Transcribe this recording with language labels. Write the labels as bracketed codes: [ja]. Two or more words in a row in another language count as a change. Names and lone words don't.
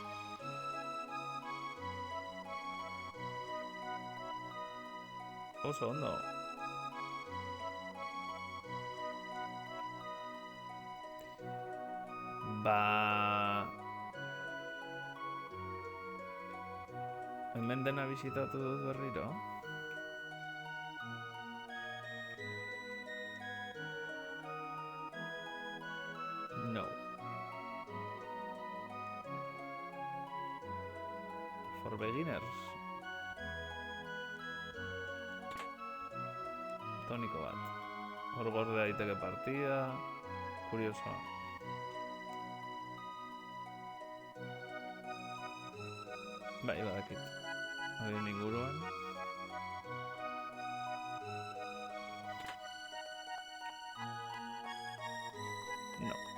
[eu] Oso ondo. Hemen dena bisitatu dut berriro. No. [en] For beginners. [eu] Toniko bat. Hor gorde daiteke partida. Kuriosoa. Bai, badakit. Horien inguruan. No.